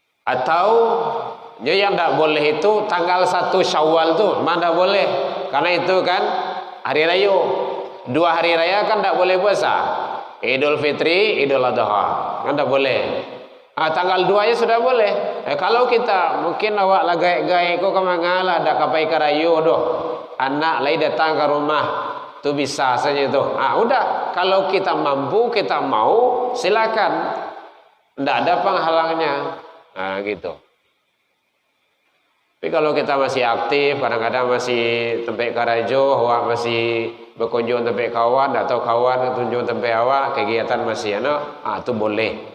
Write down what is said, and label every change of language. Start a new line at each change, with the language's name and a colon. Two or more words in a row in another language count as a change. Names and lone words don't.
Indonesian: Atau yang tidak boleh itu tanggal 1 Syawal tuh, mana boleh, karena itu kan hari raya. 2 hari raya kan tidak boleh puasa. Idul Fitri, Idul Adha, kan tidak boleh. Tanggal 2 nya sudah boleh.
Minangkabau: Kalau kita mungkin awak lah gaik-gaik kok kemangalah ada kapai karayu doh.
Indonesian: Anak lagi datang ke rumah, tuh bisa saja itu. Udah, kalau kita mampu, kita mau, silakan. Tidak ada penghalangnya. Gitu. Tapi kalau kita masih aktif, kadang-kadang masih tempat karajo, awak masih berkunjung tempat kawan atau kawan berkunjung tempat awak, kegiatan masih itu boleh.